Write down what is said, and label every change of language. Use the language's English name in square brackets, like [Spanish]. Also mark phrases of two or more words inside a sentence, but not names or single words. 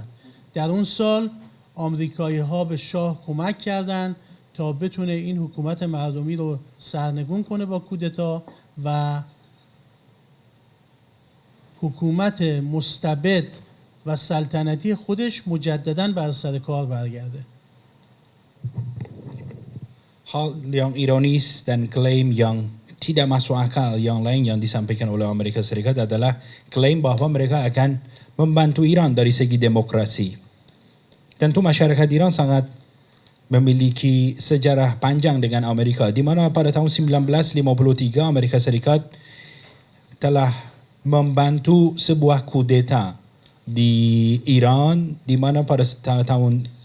[Persian] در اون سال آمریکایی ها به شاه کمک کردند تا بتونه این حکومت مردمی رو سرنگون کنه با کودتا و حکومت مستبد و سلطنتی خودش مجدداً بر سر کار برگرده. [Indonesian] Hal yang ironis dan klaim yang tidak masuk akal yang lain yang disampaikan oleh Amerika Serikat adalah klaim bahawa mereka akan membantu Iran dari segi demokrasi. Tentu masyarakat Iran sangat memiliki sejarah panjang dengan Amerika, di mana pada tahun 1953 Amerika Serikat telah membantu sebuah kudeta di Iran, di mana pada tahun